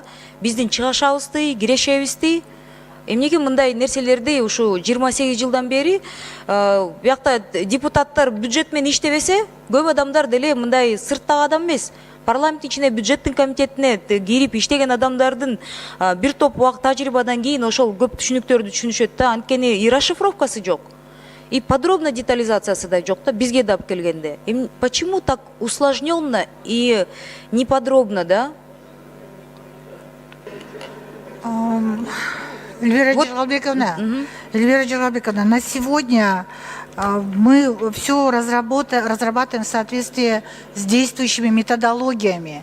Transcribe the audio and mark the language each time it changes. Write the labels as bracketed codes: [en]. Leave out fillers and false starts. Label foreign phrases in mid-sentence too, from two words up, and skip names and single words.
[ky] Биздин чыгашабызды, кирешебизди эмнеге мындай нерселерди ушу 28 жылдан бери биякта депутаттар бюджет менен иштебесе, көп адамдар деле мындай сырттагы адам эмес. Парламент ичине бюджеттин комитетине кирип иштеген адамдардын бир топ убакыт тажрыйбадан кийин ошол көп түшүнүктөрдү түшүнүшөт да, анткени и расшифровкасы жок. [ru] И подробно [ky] детализациясы да жок да, бизге да алып келгенде. [ru] Почему так усложненно и неподробно, да? Эльвира Жыргалбековна, на сегодня мы все разрабатываем в соответствии с действующими методологиями.